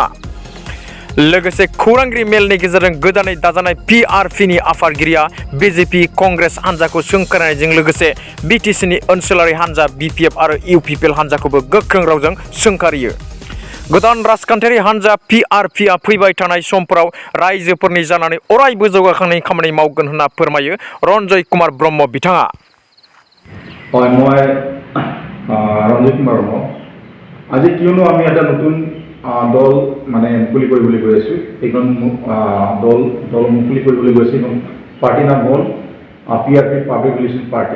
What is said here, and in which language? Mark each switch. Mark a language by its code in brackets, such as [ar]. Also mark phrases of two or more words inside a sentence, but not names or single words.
[brx] लोगोसे खौरांगिरि मेलनि गेजेरजों गोदानै दाजानाय PRP नि आफादगिरिया BJP कंग्रेस हान्जाखौ सोंखारिनायजों लोगोसे BTC नि ओनसोलारि हान्जा BPF आरो UPPL हान्जाखौबो गोख्रों रावजों सोंखारियो। गोदान राजखान्थियारि हान्जा PRP आ फैबाय थानाय समफोराव रायजोफोरनि जानानै अरायबो जौगाखांनायनि खामानि मावगोन होनना फोरमायो रन्जय कुमार ब्रह्म बिथाङा। [as] হয়, মই ৰঞ্জিত কুমাৰ ব্ৰহ্ম। আজি কিয়নো আমি এটা নতুন দল মুকলি কৰিবলৈ গৈ আছোঁ। এইখন দল মুকলি কৰিবলৈ গৈছে। এইখন পাৰ্টিৰ নাম হ'ল PRP পাব্লিক ৰিলেশ্যন পাৰ্টি।